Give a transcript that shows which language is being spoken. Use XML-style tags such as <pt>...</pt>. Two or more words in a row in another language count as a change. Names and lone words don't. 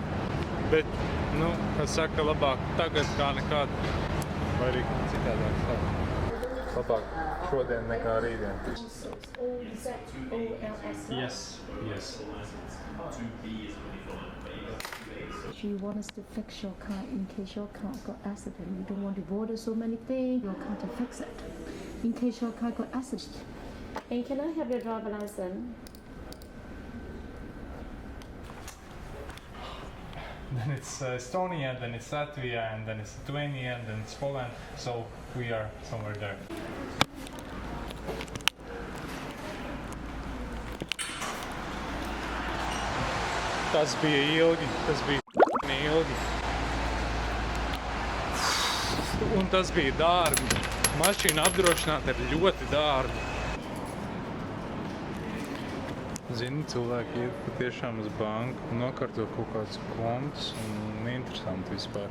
<lv>Bet, kā saka, labāk tagad kā nekad. Vai arī citādāk saka. Labāk šodien nekā rītdien.</lv> <en>Yes. If you want us to fix your car in case your car got accident, you don't want to bother so many things, your car to fix it. In case your car got accident. And can I have your driver license? Then it's Estonia, then it's Latvia, and then it's Lithuania, and then it's Poland. So we are somewhere there.</en> <lv>Tas bija ilgi. Un tas bija dārgi. Mašīna apdrošināta ir ļoti dārga. Zini, cilvēki iet patiešām uz banku, nokārto kaut kāds kontus un interesanti vispār.</lv>